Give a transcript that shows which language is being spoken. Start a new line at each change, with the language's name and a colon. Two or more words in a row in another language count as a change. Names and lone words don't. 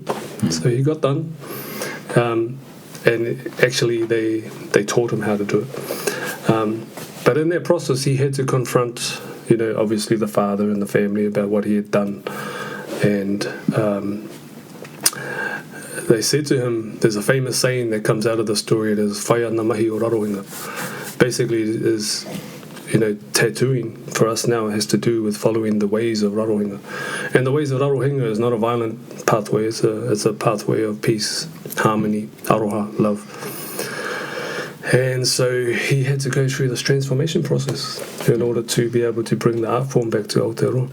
English: So he got done, and actually they taught him how to do it. But in that process, he had to confront, obviously the father and the family about what he had done, and they said to him, there's a famous saying that comes out of the story, it is
Māori: whaia na mahi o Rarohenga.
English: Basically, it is, tattooing for us now has to do with following the ways of Rarohenga. And the ways of Rarohenga is not a violent pathway, it's a pathway of peace, harmony, aroha, love. And so he had to go through this transformation process in order to be able to bring the art form back to Aotearoa.